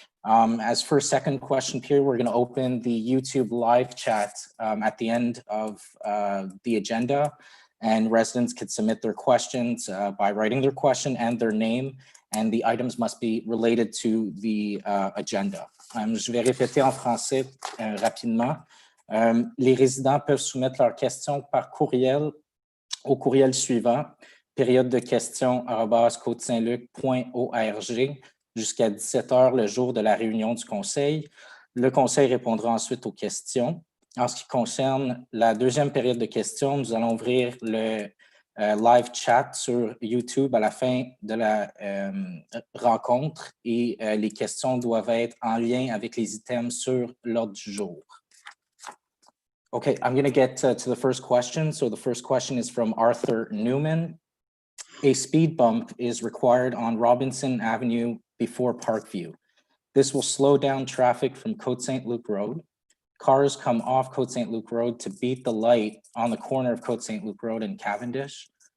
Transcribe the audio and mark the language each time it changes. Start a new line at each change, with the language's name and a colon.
English: As for second question period, we're going to open the YouTube live chat at the end of the agenda, and residents can submit their questions by writing their question and their name, and the items must be related to the agenda.
French: Je vais répéter en français rapidement. Les résidents peuvent soumettre leurs questions par courriel au courriel suivant, période de questions @côtesaintluc.org jusqu'à 17 h le jour de la réunion du conseil. Le conseil répondra ensuite aux questions. En ce qui concerne la deuxième période de questions, nous allons ouvrir le live chat sur YouTube à la fin de la rencontre et les questions doivent être en lien avec les items sur l'ordre du jour.
English: Okay, I'm going to get to the first question. So the first question is from Arthur Newman. A speed bump is required on Robinson Avenue before Parkview. This will slow down traffic from Côte Saint-Luc Road. Cars come off Côte Saint-Luc Road to beat the light on the corner of Côte Saint-Luc Road and Cavendish.